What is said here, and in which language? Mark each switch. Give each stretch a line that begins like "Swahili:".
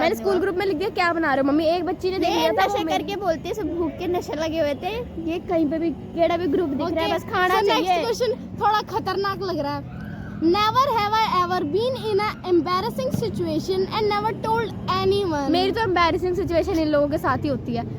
Hindi: मैंने school group में लिख दिया क्या बना रहे हो मम्मी। एक बच्ची ने देख लिया था, नशा करके बोलती है, सब भूख के नशे लगे हुए थे। ये कहीं पे भी केड़ा भी ग्रुप दिख रहा है, बस खाना चाहिए। नेक्स्ट क्वेश्चन थोड़ा खतरनाक लग रहा है।
English: Never have I ever been in an embarrassing situation and never told anyone.
Hindi: मेरी तो
English: embarrassing situation
Hindi: इन लोगों के साथ ही होती है।